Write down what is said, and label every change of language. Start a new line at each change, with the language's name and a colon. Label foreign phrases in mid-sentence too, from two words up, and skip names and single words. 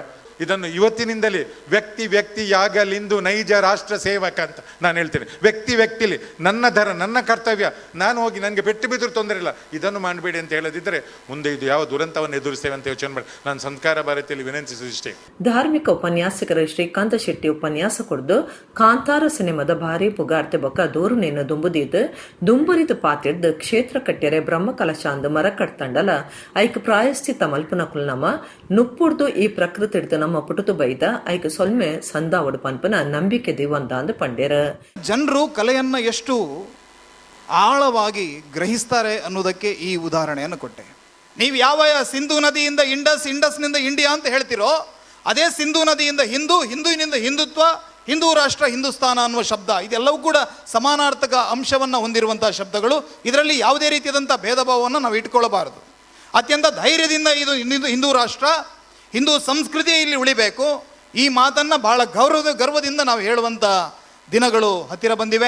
Kannada: ಇದನ್ನು ಇವತ್ತಿನಿಂದಲೇ ವ್ಯಕ್ತಿ ಯಾಗಲಿಂದು ನೈಜ ರಾಷ್ಟ್ರ ಸೇವಕ ಅಂತ ನಾನು ಹೇಳ್ತೇನೆ. ವ್ಯಕ್ತಿಲಿ ನನ್ನ ಕರ್ತವ್ಯ, ನಾನು ಹೋಗಿ ನನಗೆ ಪೆಟ್ಟು ಬಿದ್ದರೂ ತೊಂದರೆ ಇಲ್ಲ, ಇದನ್ನು ಮಾಡಬೇಡಿ ಅಂತ ಹೇಳದಿದ್ದರೆ ಮುಂದೆ ಇದು ಯಾವ ದುರಂತವನ್ನು ಎದುರಿಸ್ತೇವೆ ಅಂತ ಯೋಚನೆ ಮಾಡಿ ನಾನು ಸಂಸ್ಕಾರ ಭಾರತಿಯಲ್ಲಿ ವಿನಂತಿಸುವುದಿಷ್ಟೇ.
Tulu: ಧಾರ್ಮಿಕ ಉಪನ್ಯಾಸಕರ ಶ್ರೀಕಾಂತ ಶೆಟ್ಟಿ ಉಪನ್ಯಾಸ ಕೊಡ್ದು ಕಾಂತಾರ ಸಿನಿಮಾದ ಭಾರಿ ಪುಗಾರ್ತೆ ಬೊಕ್ಕ ದೂರುನೇನು ದುಂಬುದಿದ್ದು ದುಂಬುರಿದು ಪಾತಿಡ್ದು ಕ್ಷೇತ್ರ ಕಟ್ಟೆರೆ ಬ್ರಹ್ಮಕಲಶಾಂದು ಮರ ಕಟ್ತಂಡಲ ಐಕ್ ಪ್ರಾಯಶ್ಚಿತ್ತ ಮಲ್ಪನ ಕುಲ್ನಮ ನುಪ್ಪುಡ್ದು ಈ ಪ್ರಕೃತಿ ಹಿಡ್ದು ನಮ್ಮ ಪುಟುತು ಬೈದ ಐಕ್ ಸೊಲ್ಮೆ ಸಂದಾವಡು ಪನ್ಪನ ನಂಬಿಕೆ ದಿವಂದ ಅಂದು ಪಂಡೇರ.
Kannada: ಜನರು ಕಲೆಯನ್ನ ಎಷ್ಟು ಆಳವಾಗಿ ಗ್ರಹಿಸ್ತಾರೆ ಅನ್ನೋದಕ್ಕೆ ಈ ಉದಾಹರಣೆಯನ್ನು ಕೊಟ್ಟೆ. ನೀವು ಯಾವ ಸಿಂಧೂ ನದಿಯಿಂದ ಇಂಡಸ್ನಿಂದ ಇಂಡಿಯಾ ಅಂತ ಹೇಳ್ತಿರೋ, ಅದೇ ಸಿಂಧೂ ನದಿಯಿಂದ ಹಿಂದೂವಿನಿಂದ ಹಿಂದುತ್ವ, ಹಿಂದೂ ರಾಷ್ಟ್ರ, ಹಿಂದೂಸ್ತಾನ ಅನ್ನುವ ಶಬ್ದ, ಇದೆಲ್ಲವೂ ಕೂಡ ಸಮಾನಾರ್ಥಕ ಅಂಶವನ್ನು ಹೊಂದಿರುವಂತಹ ಶಬ್ದಗಳು. ಇದರಲ್ಲಿ ಯಾವುದೇ ರೀತಿಯಾದಂಥ ಭೇದ ಭಾವವನ್ನು ನಾವು ಇಟ್ಕೊಳ್ಳಬಾರದು. ಅತ್ಯಂತ ಧೈರ್ಯದಿಂದ ಇದು ಹಿಂದೂ ರಾಷ್ಟ್ರ, ಹಿಂದೂ ಸಂಸ್ಕೃತಿ ಇಲ್ಲಿ ಉಳಿಬೇಕು, ಈ ಮಾತನ್ನ ಬಹಳ ಗರ್ವದಿಂದ ನಾವು ಹೇಳುವಂತ ದಿನಗಳು ಹತ್ತಿರ ಬಂದಿವೆ.